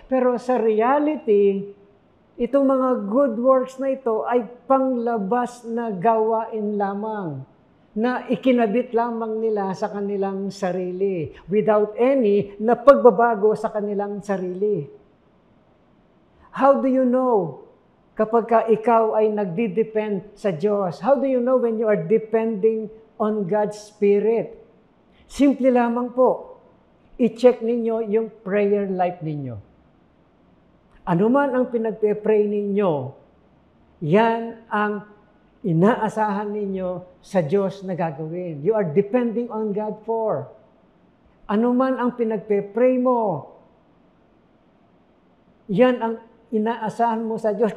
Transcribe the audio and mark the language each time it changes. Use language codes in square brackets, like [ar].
[tl] Pero sa reality, itong mga good works na ito ay panglabas na gawain lamang na ikinabit lamang nila sa kanilang sarili without any na pagbabago sa kanilang sarili. [en] How do you know [tl] kapag ikaw ay nagdi-depend sa Diyos? [en] How do you know when you are depending on God's Spirit? [tl] Simple lamang po. I-check ninyo yung prayer life ninyo. Ano man ang pinagpe-pray ninyo, yan ang inaasahan ninyo sa Diyos na gagawin. [en] You are depending on God for. [tl] Ano man ang pinagpe-pray mo, yan ang inaasahan mo sa Diyos.